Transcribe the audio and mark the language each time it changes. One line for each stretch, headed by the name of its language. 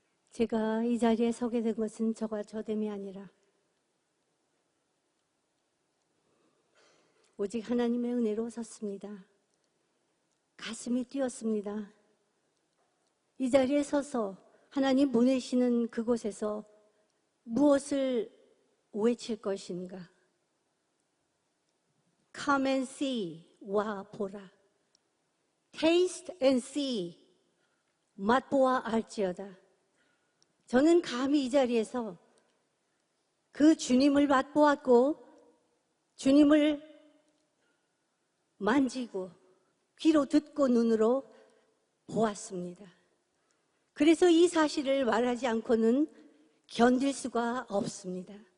Korean: 제가 이 자리에 서게 된 것은 저가 저됨이 아니라 오직 하나님의 은혜로 섰습니다. 가슴이 뛰었습니다. 이 자리에 서서 하나님 보내시는 그곳에서 무엇을 외칠 것인가?
English: Come and see,
Korean: 와 보라.
English: Taste and see,
Korean: 맛보아 알지어다. 저는 감히 이 자리에서 그 주님을 맛보았고 주님을 만지고 귀로 듣고 눈으로 보았습니다. 그래서 이 사실을 말하지 않고는 견딜 수가 없습니다.